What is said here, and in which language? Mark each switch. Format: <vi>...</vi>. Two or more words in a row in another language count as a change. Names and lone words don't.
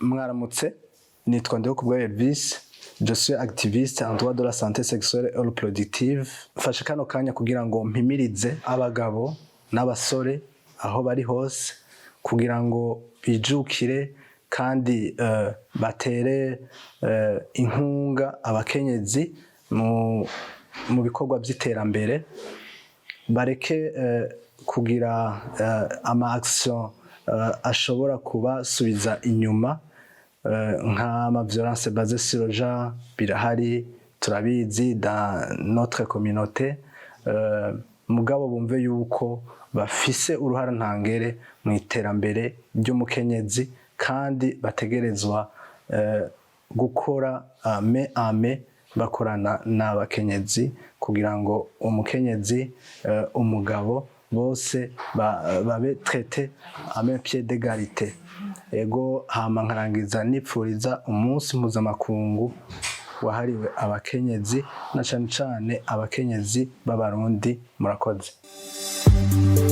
<rn>Mwaramutse, nitwa Ndihokubwayo Elvis,</rn> <fr>je suis activiste en droit de la santé sexuelle et reproductive.</fr> <rn>Mfashe kano kanya kugira ngo mpimirize abagabo n'abasore aho bari hose kugira ngo bijukire kandi batere inkunga abakenyezi mu bikorwa by'iterambere, bareke kugira ama-action ashobora kubasubiza inyuma nk'ama</rn> <fr>violence basée sur le genre</fr> <rn>birahari turabizi</rn> <fr>dans notre communauté,</fr> <rn>mugabo bumve yuko bafise uruhara ntangere mu iterambere ry'umukenyezi kandi bategerezwa gukora</rn> <fr>main à main</fr> <rn>bakorana n'abakenyezi kugira ngo umukenyezi umugabo bose babe</rn> <fr>traité à même pied d'égalité.</fr> <rn>Ego hama nkarangiza nipfuriza umunsi mpuzamakungu wahariwe abakenyezi na cane cane abakenyezi b'abarundi. Murakoze.</rn>